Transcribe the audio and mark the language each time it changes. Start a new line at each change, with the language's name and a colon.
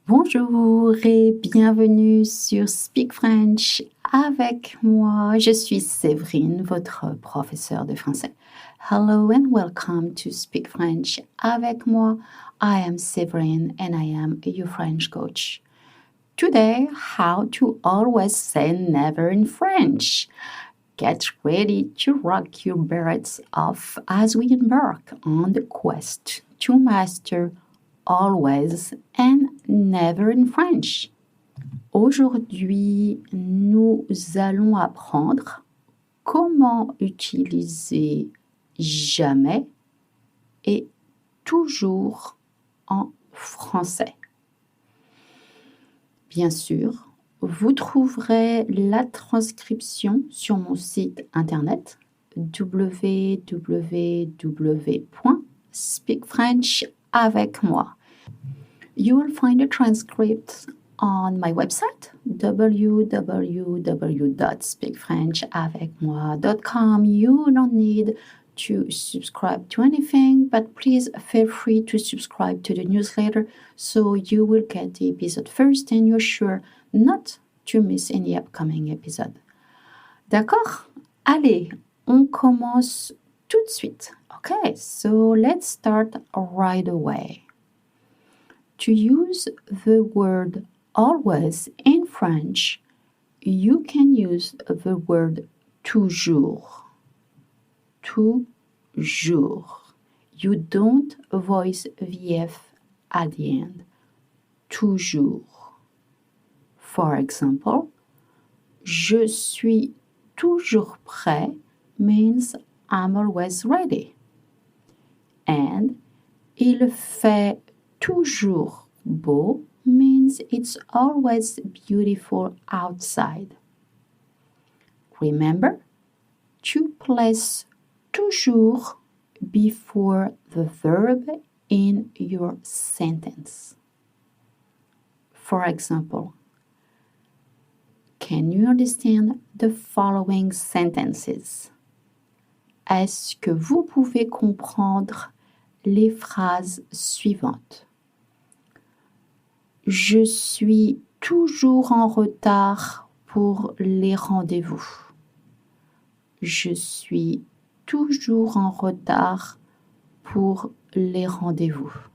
French: Bonjour et bienvenue sur Speak French avec moi. Je suis Séverine, votre professeure de français.
English: Hello and welcome to Speak French avec moi. I am Séverine and I am your French coach. Today, how to always say never in French. Get ready to rock your berets off as we embark on the quest to master always and never in French.
French: Aujourd'hui, nous allons apprendre comment utiliser jamais et toujours en français. Bien sûr, vous trouverez la transcription sur mon site internet www.speakfrenchavecmoi.
English: You will find a transcript on my website www.speakfrenchavecmoi.com. You don't need to subscribe to anything, but please feel free to subscribe to the newsletter so you will get the episode first and you're sure not to miss any upcoming episode.
French: D'accord? Allez, on commence tout de suite.
English: Okay, so let's start right away. To use the word always in French, you can use the word toujours.
French: Toujours.
English: You don't voice VF at the end. Toujours. For example,
French: je suis toujours prêt
English: means I'm always ready. And
French: il fait toujours beau
English: means it's always beautiful outside. Remember to place toujours before the verb in your sentence. For example, can you understand the following sentences?
French: Est-ce que vous pouvez comprendre les phrases suivantes? Je suis toujours en retard pour les rendez-vous. Je suis toujours en retard pour les rendez-vous.